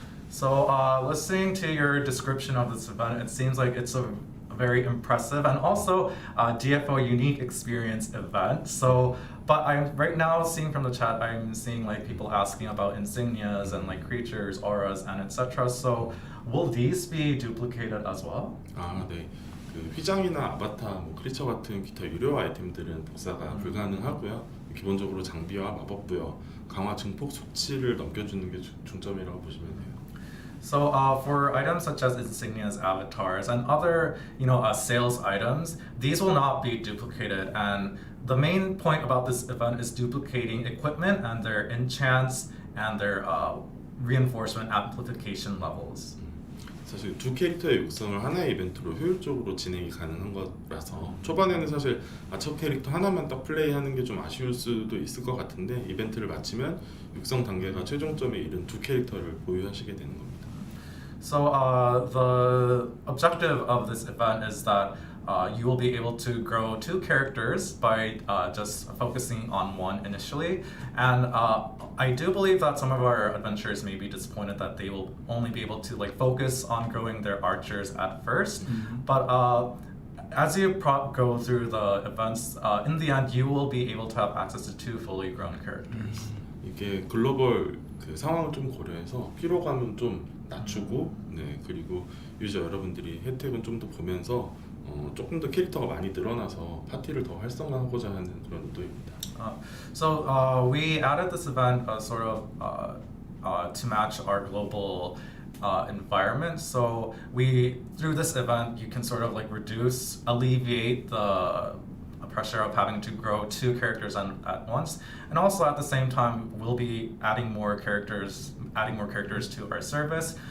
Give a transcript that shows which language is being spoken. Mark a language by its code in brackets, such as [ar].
[en] So listening to your description of this event, it seems like it's a very impressive and also DFO unique experience event. So, but I'm right now seeing from the chat, I'm seeing like people asking about insignias and like creatures, auras, and etc. So, will these be duplicated as well? [ko] 아, 네. 그 휘장이나 아바타, 크리처 같은 기타 유료 아이템들은 복사가 불가능하고요. 기본적으로 장비와 마법 부여, 강화 증폭 수치를 넘겨주는 게 중점이라고 보시면 돼요. [en] So for items such as insignias, avatars, and other sales items, these will not be duplicated. And the main point about this event is duplicating equipment and their enchants and their reinforcement amplification levels. [ko] 사실 두 캐릭터의 육성을 하나의 이벤트로 효율적으로 진행이 가능한 거라서 초반에는 사실 아처 캐릭터 하나만 딱 플레이하는 게 좀 아쉬울 수도 있을 것 같은데 이벤트를 마치면 육성 단계가 최종점에 이른 두 캐릭터를 보유하시게 되는 겁니다. [en] So the objective of this event is that you will be able to grow two characters by just focusing on one initially. And I do believe that some of our adventurers may be disappointed that they will only be able to focus on growing their archers at first. But as you go through the events, in the end, you will be able to have access to two fully grown characters. [ko] 이게 글로벌 그 상황을 좀 고려해서 피로감은 좀 낮추고, 그리고 유저 여러분들이 혜택은 좀 더 보면서 조금 더 캐릭터가 많이 늘어나서 파티를 더 활성화하고자 하는 그런 의도입니다. [en] So we added this event sort of to match our global environment. So through this event, you can sort of alleviate the pressure of having to grow two characters at once, and also at the same time, we'll be adding more characters to our service.